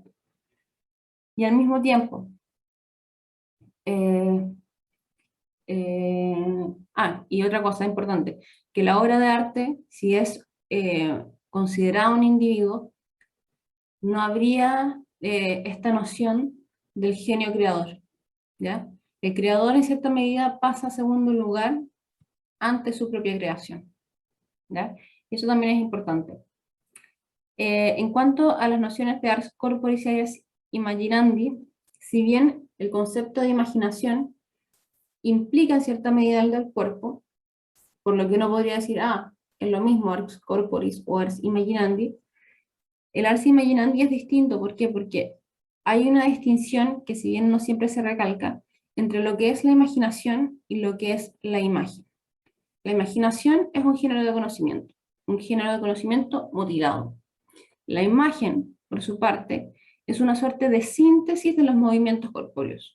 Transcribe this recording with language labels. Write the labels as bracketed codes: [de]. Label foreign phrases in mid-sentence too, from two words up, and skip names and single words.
[es] Y al mismo tiempo, eh, y otra cosa importante, que la obra de arte, si es considerada un individuo, no habría esta noción del genio creador, ¿ya? El creador en cierta medida pasa a segundo lugar ante su propia creación, ¿ya? Y eso también es importante. En cuanto a las nociones de [la] ars corporis [es] y [la] ars imaginandi, [es] si bien el concepto de imaginación implica en cierta medida el del cuerpo, por lo que uno podría decir, es lo mismo [la] ars corporis [es] o [la] ars imaginandi, [es] el [la] ars imaginandi [es] es distinto. ¿Por qué? Porque hay una distinción que, si bien no siempre se recalca, entre lo que es la imaginación y lo que es la imagen. La imaginación es un género de conocimiento motivado. La imagen, por su parte, es una suerte de síntesis de los movimientos corpóreos.